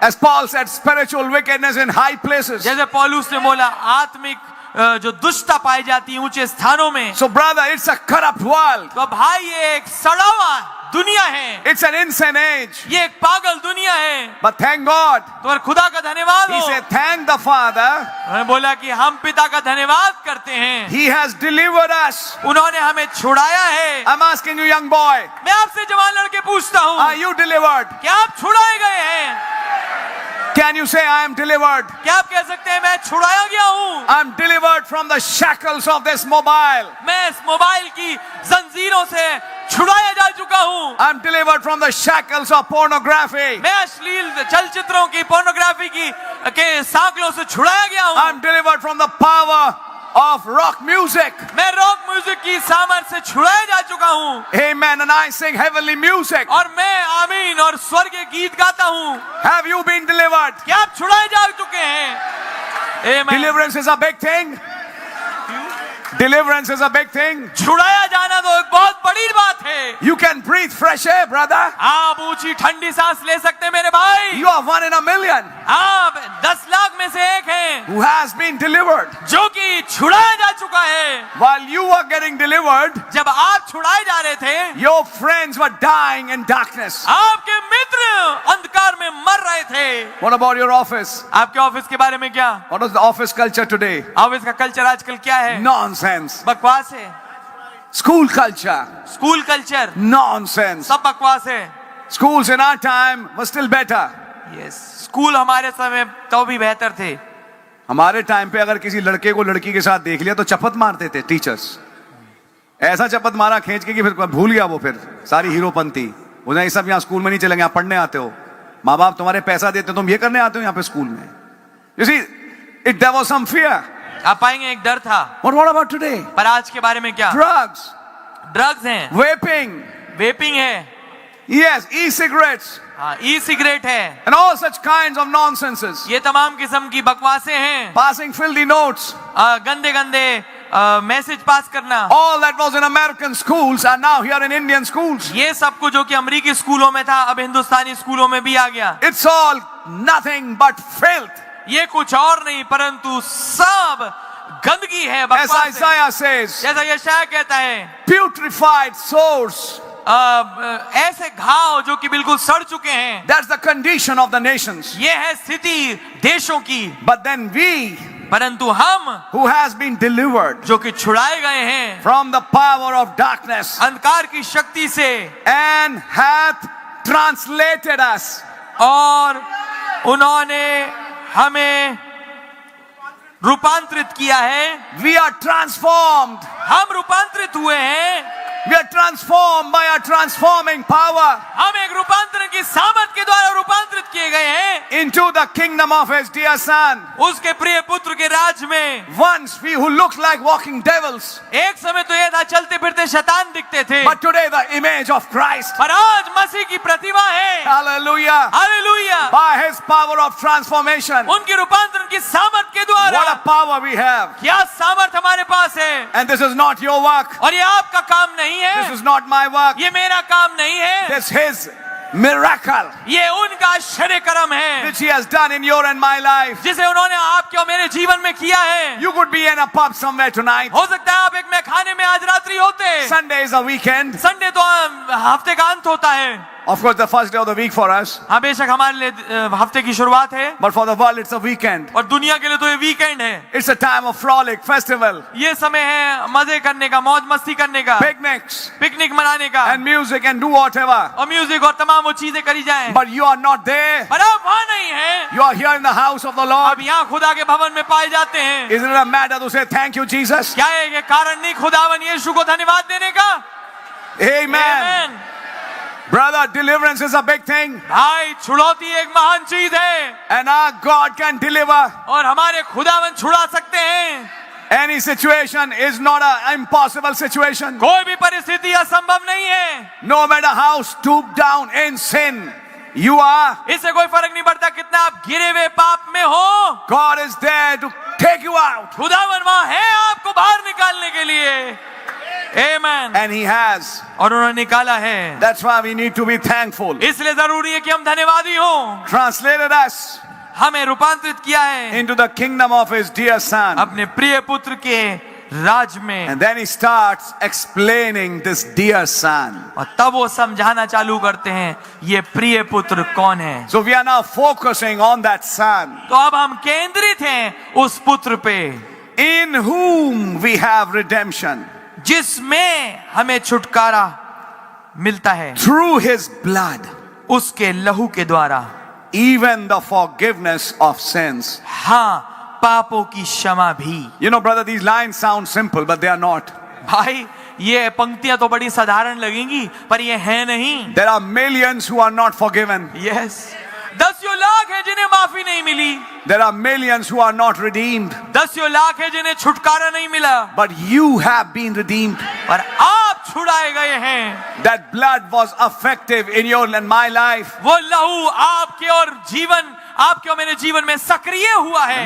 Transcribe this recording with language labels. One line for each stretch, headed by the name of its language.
English: As Paul said, spiritual wickedness in high places.
Hindi: जैसे पौलुस ने बोला आत्मिक जो दुष्टता पाई जाती है ऊंचे स्थानों में।
English: So brother, it's a corrupt world.
Hindi: तो भाई ये एक सड़ा हुआ दुनिया है,
English: It's an insane age.
Hindi: ये एक पागल दुनिया है।
English: But thank God.
Hindi: तो खुदा का धन्यवाद
English: He
Hindi: हो।
English: said, thank the Father.
Hindi: उन्होंने बोला कि हम पिता का धन्यवाद करते हैं,
English: He has delivered us.
Hindi: उन्होंने हमें छुड़ाया है।
English: I'm asking you, young boy,
Hindi: मैं आपसे जवान लड़के पूछता हूँ,
English: are you delivered?
Hindi: क्या आप छुड़ाए गए हैं?
English: Can you say, I am delivered?
Hindi: क्या आप कह सकते हैं मैं छुड़ाया गया हूँ?
English: I'm delivered from the shackles of this mobile.
Hindi: मैं इस मोबाइल की जंजीरों से छुड़ाया जा चुका हूँ।
English: I'm delivered from the shackles of pornography.
Hindi: मैं अश्लील चलचित्रों की, पोर्नोग्राफी की के सांकलों से छुड़ाया गया हूँ।
English: I'm delivered from the power of rock music.
Hindi: मैं रॉक म्यूजिक की सामर्थ्य से छुड़ाया जा चुका हूँ।
English: Amen. And I sing heavenly music.
Hindi: और मैं आमीन और स्वर्गीय गीत गाता हूँ।
English: Have you been delivered?
Hindi: क्या आप छुड़ाए जा चुके हैं?
English: Amen. Deliverance is a big thing. Deliverance is a big thing.
Hindi: छुड़ाया जाना तो एक बहुत बड़ी बात है।
English: You can breathe fresh air, brother.
Hindi: आप ऊंची ठंडी सांस ले सकते हैं मेरे भाई।
English: You are 1 in a million
Hindi: आप 10 लाख में से एक हैं
English: who has been delivered.
Hindi: जो कि छुड़ाया जा चुका है।
English: While you were getting delivered,
Hindi: जब आप छुड़ाए जा रहे थे,
English: your friends were dying in darkness.
Hindi: आपके मित्र अंधकार में मर रहे थे।
English: What about your office?
Hindi: आपके ऑफिस के बारे में क्या?
English: What is the office culture today?
Hindi: Office का कल्चर आजकल क्या है?
English: Nonsense.
Hindi: बकवास है।
English: School culture.
Hindi: School culture
English: Nonsense.
Hindi: सब बकवास है।
English: Schools in our time were still better.
Hindi: Yes, school हमारे समय तो भी बेहतर थे। हमारे टाइम पे अगर किसी लड़के को लड़की के साथ देख लिया तो चपत मारते थे टीचर्स। ऐसा चपत मारा खींच के कि फिर भूल गया वो, फिर सारी हीरोपंती। उन्हें ये सब यहाँ स्कूल में नहीं चलेंगे, आप पढ़ने आते हो, माँ बाप तुम्हारे पैसा देते हो, तुम ये करने आते हो यहाँ पे स्कूल में।
English: You see, there was some fear.
Hindi: आप पाएंगे एक डर था।
English: But what about today?
Hindi: पर आज के बारे में क्या?
English: Drugs,
Hindi: ड्रग्स हैं,
English: vaping,
Hindi: वेपिंग है,
English: yes, e-cigarettes,
Hindi: हाँ, ई सिगरेट है,
English: and all such kinds of nonsenses.
Hindi: ये तमाम किस्म की बकवासें हैं।
English: Passing filthy notes.
Hindi: गंदे गंदे मैसेज पास करना,
English: all that was in American schools are now here in Indian schools.
Hindi: ये सब कुछ जो कि अमेरिकी स्कूलों में था अब हिंदुस्तानी स्कूलों में भी आ गया।
English: It's all nothing but filth.
Hindi: ये कुछ और नहीं परंतु सब गंदगी है,
English: As
Hindi: बकवास है।
English: Isaiah says,
Hindi: जैसा यशायाह कहता है,
English: putrefied sores.
Hindi: ऐसे घाव जो कि बिल्कुल सड़ चुके हैं,
English: That's the condition of the nations.
Hindi: ये है स्थिति देशों की।
English: But then we,
Hindi: परंतु हम
English: who has been delivered
Hindi: जो कि छुड़ाए गए हैं
English: from the power of darkness
Hindi: अंधकार की शक्ति से,
English: and hath translated us,
Hindi: और उन्होंने हमें रूपांतरित किया है,
English: we are transformed.
Hindi: हम रूपांतरित हुए हैं,
English: We are transformed by a transforming power
Hindi: हम एक रूपांतरण की सामर्थ के द्वारा रूपांतरित किए गए हैं
English: into the kingdom of his dear son.
Hindi: उसके प्रिय पुत्र के राज में।
English: Once we who looked like walking devils,
Hindi: एक समय तो यह था चलते फिरते शैतान दिखते थे,
English: but today the image of Christ.
Hindi: पर आज मसीह की प्रतिमा है।
English: Hallelujah.
Hindi: Hallelujah.
English: By his power of transformation.
Hindi: उनकी रूपांतरण की सामर्थ के द्वारा
English: What a power we have.
Hindi: क्या सामर्थ हमारे पास है।
English: And this is not your work.
Hindi: और ये आपका काम नहीं
English: This
Hindi: है,
English: is not my work.
Hindi: ये मेरा काम नहीं है,
English: This is his miracle
Hindi: ये उनका आश्चर्य कर्म है
English: which he has done in your and my life.
Hindi: जिसे उन्होंने आपके और मेरे जीवन में किया है।
English: You could be in a pub somewhere tonight.
Hindi: हो सकता है आप एक मैखाने में आज रात्रि होते,
English: Sunday is a weekend.
Hindi: Sunday तो हफ्ते का अंत होता है।
English: Of course, the first day of the week for us.
Hindi: हाँ बेशक हमारे लिए हफ्ते की शुरुआत है,
English: But for the world, it's a weekend.
Hindi: और दुनिया के लिए तो ये वीकेंड है।
English: It's a time of frolic, festival,
Hindi: ये समय है मजे करने का, मौज मस्ती करने का,
English: picnics,
Hindi: पिकनिक मनाने का,
English: and music and do whatever.
Hindi: और म्यूजिक और तमाम वो चीजें करी जाएं।
English: But you are not there.
Hindi: पर आप वहाँ नहीं हैं,
English: You are here in the house of the Lord.
Hindi: अब यहाँ खुदा के भवन में पाए जाते हैं।
English: Isn't it a matter to say thank you, Jesus?
Hindi: क्या है ये कारण नहीं खुदावन यीशु को धन्यवाद देने का?
English: Amen. Amen. Brother, deliverance is a big thing.
Hindi: भाई छुड़ौती एक महान चीज है,
English: And our God can deliver.
Hindi: और हमारे खुदावन छुड़ा सकते हैं।
English: Any situation is not an impossible situation.
Hindi: कोई भी परिस्थिति असंभव नहीं है।
English: No matter how stooped down in sin you are,
Hindi: इससे कोई फर्क नहीं पड़ता कितना आप गिरे हुए पाप में हो,
English: God is there to take you out.
Hindi: खुदावन वहाँ है आपको बाहर निकालने के लिए।
English: Amen. And he has.
Hindi: और उन्होंने निकाला है,
English: That's why we need to be thankful.
Hindi: इसलिए जरूरी है कि हम धन्यवादी हों।
English: Translated us
Hindi: हमें रूपांतरित किया है
English: into the kingdom of his dear son.
Hindi: अपने प्रिय पुत्र के राज में,
English: And then he starts explaining this dear son.
Hindi: और तब वो समझाना चालू करते हैं ये प्रिय पुत्र कौन है।
English: So we are now focusing on that son
Hindi: तो अब हम केंद्रित हैं उस पुत्र पे,
English: in whom we have redemption
Hindi: जिसमें हमें छुटकारा मिलता है
English: through his blood,
Hindi: उसके लहू के द्वारा,
English: even the forgiveness of sins.
Hindi: हाँ पापों की क्षमा भी।
English: You know, brother, these lines sound simple, but they are not.
Hindi: भाई ये पंक्तियां तो बड़ी साधारण लगेंगी पर ये है नहीं।
English: There are millions who are not forgiven.
Hindi: Yes, दसियों lakh है जिन्हें माफी नहीं मिली,
English: There are millions who are not redeemed.
Hindi: दसियों lakh है जिन्हें छुटकारा नहीं मिला,
English: But you have been redeemed.
Hindi: पर आप छुड़ाए गए हैं।
English: That blood was effective in your and my life.
Hindi: वो लहू आपके और जीवन, आपके और मेरे जीवन में सक्रिय हुआ है।